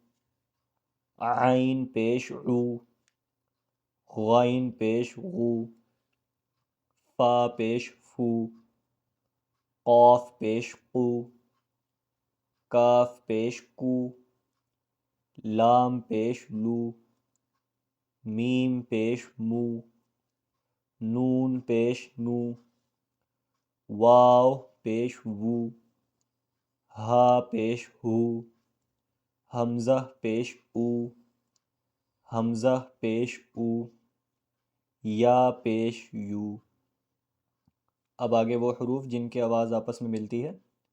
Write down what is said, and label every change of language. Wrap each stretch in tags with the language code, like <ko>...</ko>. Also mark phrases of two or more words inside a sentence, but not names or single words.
<ur>عین پیش عو، غین پیش غو، فا پیش فو، قاف پیش قو، کاف پیش کو، لام پیش لو، میم پیش مو، نون پیش نو، واو پیش وو، ہا پیش ہو، حمزہ پیش او، حمزہ پیش او، یا پیش یو۔ اب آگے وہ حروف جن کی آواز آپس میں ملتی ہے۔</ur>